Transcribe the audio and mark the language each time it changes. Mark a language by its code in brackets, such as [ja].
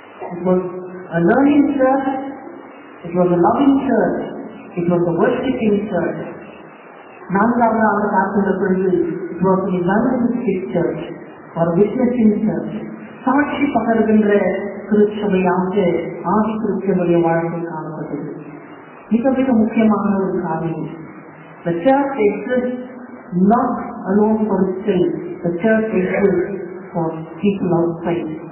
[en] It was a learning church, it was a loving church, it was a worshiping church. [ta] 4ஆவது பார்க்கின்ற பொழுது [en] it was an evangelistic church or witnessing church. [ta] சாட்சி பகர்கின்ற திருச்சபையாக ஆதி திருச்சபையுடைய வாழ்க்கை காணப்பட்டது. மிக மிக முக்கியமான ஒரு காரியம், [en] the church exists not alone for itself, the church exists for people outside.